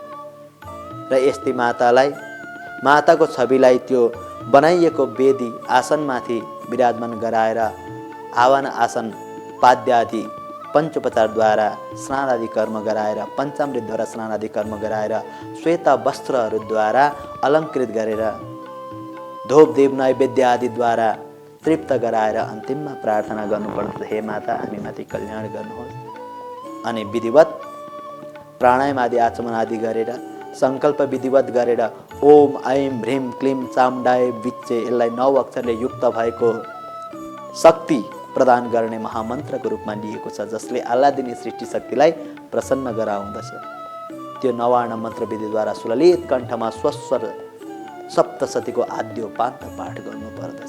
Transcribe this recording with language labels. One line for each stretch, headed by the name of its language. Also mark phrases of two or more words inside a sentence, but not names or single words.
Nepali: र यस्ती मातालाई, माताको छविलाई त्यो बनाइएको वेदी आसनमाथि विराजमान गराएर आवाहन आसन पाद्य आदि पञ्चोपचारद्वारा स्नान आदि कर्म गराएर, पञ्चामृतद्वारा स्नान आदि कर्म गराएर, श्वेत वस्त्रहरूद्वारा अलङ्कृत गरेर, धूप दीप नैवेद्य आदिद्वारा तृप्त गराएर अन्तिममा प्रार्थना गर्नुपर्छ, हे माता हामीमाथि कल्याण गर्नुहोस्। अनि विधिवत प्राणायाम आदि आचमन आदि गरेर संकल्प विधिवत गरेर
Sanskrit: ओम ऐं ह्रीं क्लीं चामुण्डाय विच्चे,
Nepali: यसलाई 9 अक्षरले युक्त भएको शक्ति प्रदान गर्ने महामन्त्रको रूपमा लिएको छ, जसले आह्लादिनी सृष्टि शक्तिलाई प्रसन्न गराउँदछ। त्यो नवार्ण मन्त्रविधिद्वारा सुललित कण्ठमा स्वस्वर सप्तशतीको आद्योपान्त पाठ गर्नुपर्दछ।